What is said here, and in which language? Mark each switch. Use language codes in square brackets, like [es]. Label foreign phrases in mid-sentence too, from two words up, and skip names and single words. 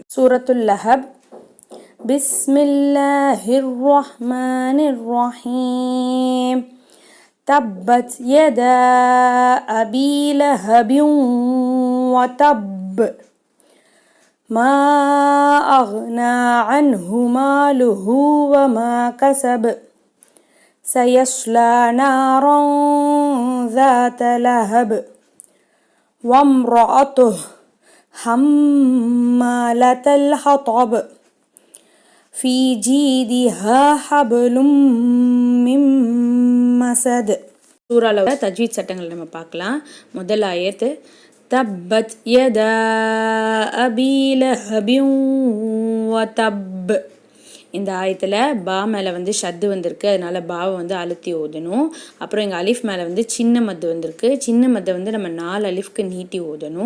[ar] سورة اللهب. بسم الله الرحمن الرحيم. تبت يدا أبي لهب وتب. ما أغنى عنه ماله وما كسب. سيصلى نارا ذات لهب وامرأته حمالة الحطب في جيدها حبل من مسد. [ta] சூறால தஜ்வீத் சட்டங்கள் நம்ம பார்க்கலாம். முதல் ஆயத்து [ar] تبت يدا أبي لهب وتب. [ta] இந்த ஆயத்தில் பா மேலே ஷத்து வந்திருக்கு, அதனால் பாவை அழுத்தி ஓதணும். அப்புறம் இங்கே அலிஃப் மேலே சின்ன மத்து வந்திருக்கு. சின்ன மத்தை நம்ம 4 அலிஃப்க்கு நீட்டி ஓதணும்.